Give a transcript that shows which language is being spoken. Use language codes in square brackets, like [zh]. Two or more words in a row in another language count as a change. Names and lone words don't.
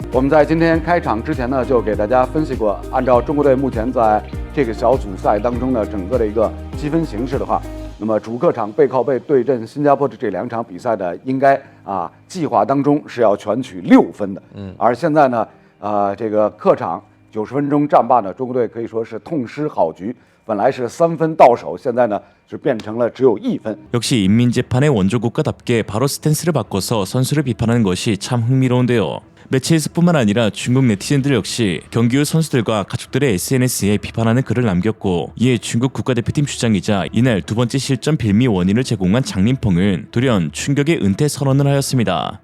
[zh] 我们在今天开场之前呢，就给大家分析过，按照中国队目前在这个小组赛当中呢整个的一个积分形势的话， 那么主客场背靠背对阵新加坡的这2场比赛呢，应该计划当中是要全取6分的。而现在呢，这个客场90分钟战罢呢，中国队可以说是痛失好局。本来是3分到手，现在呢是变成了只有1分。 [ko] 역시 인민재판의 원조 국가답게 바로 스탠스를 바꿔서 선수를 비판하는 것이 참 흥미로운데요. 매체에서뿐만 아니라 중국 네티즌들 역시 경기 후 선수들과 가족들의 SNS에 비판하는 글을 남겼고, 이에 중국 국가대표팀 주장이자 이날 2번째 실점 빌미 원인을 제공한 장린펑은 돌연 충격의 은퇴 선언을 하였습니다.